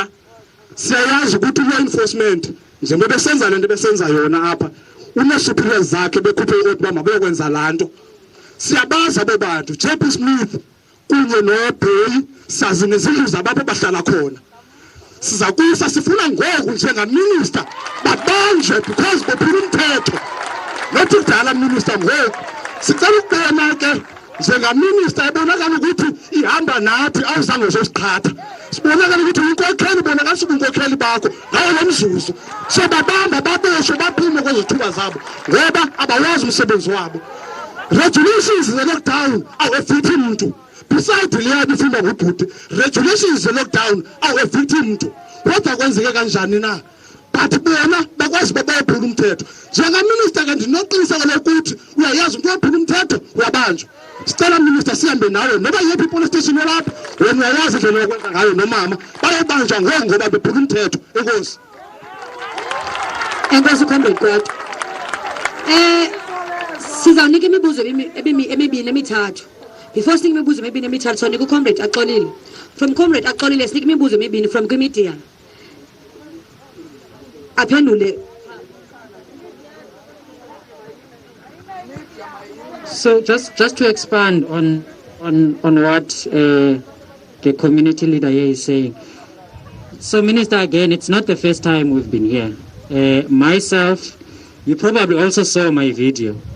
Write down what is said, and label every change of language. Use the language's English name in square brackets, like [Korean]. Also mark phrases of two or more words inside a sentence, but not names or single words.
[Xhosa] Siyayazi ukuthi [English] law enforcement [Xhosa] njengoba besenza lento besenza yona apha unesuperiors zakhe bekhuphe ukuthi mabekwenza lanto. Siyabaza bebantu JP Smith kunye noBheki sazi nezindlu zabapha bahlala khona. Siza kusa sifuna ngoku njengaminister babanjwe because bophula umthetho. Not ukudala minister ngoku. Sicela ukubona ke njengaminister ebonakala ukuthi ihamba nathi awuzange uzosiqhatha. Sibonakala ukuthi inkokheli bonakala subunkokheli bakho ngawo lo mzuzu. Sebabamba babesho baphume kwezithuba zabo ngoba abawazi umsebenzi wabo. Regulations ze lockdown awu-evict umuntu. Besides leyo ifunda ngobhuti, regulations ze lockdown awu-evict umuntu. Kodwa kwenzeke kanjani na? But bona bakwazi bayaphula umthetho. Njengaminister ke ndinoqiniseka ukuthi uyayazi umuntu ophula umthetho uyabanjwa. Sicela minister sihambe nawe noba yephi [English] police station [Xhosa] lapha wena uyayazi indlela yokwenza ngayo nomama bayabanjwa ngoba bephula umthetho. Enkosi. Enkosi ukhombe kodwa. Sizawunika imibuzo emibini emithathu. Before sinika imibuzo emibini emithathu sonika uComrade Axolile. From Comrade Axolile sinika imibuzo emibini from kwimedia. Aphendule. [English] So just to expand on what the community leader here is saying. So Minister, again, it's not the first time we've been here. Myself, you probably also saw my video.